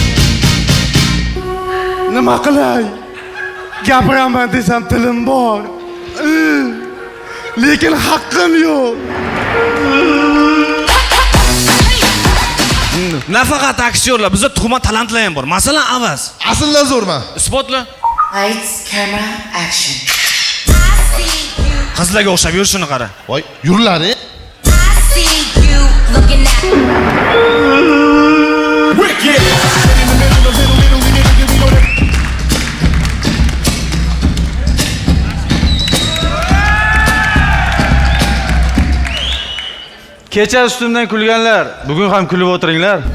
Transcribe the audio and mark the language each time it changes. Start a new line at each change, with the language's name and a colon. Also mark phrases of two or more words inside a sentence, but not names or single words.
Uzbek: Nima qilay? Gapiraman desam tilim bor. Lekin haqqim yo'q. Nafaqat aktyorlar, bizda tuhmat talantlar ham bor. Masalan, Avaz. Asldan zo'rman. Isbotla.
English: Lights, camera, action.
Uzbek: Qizlarga o'xshab yurishini qara. Voy, yurlar.
English: I see you looking at me.
Uzbek: Kecha ustimdan kulganlar, bugun ham kulib o'tiringlar.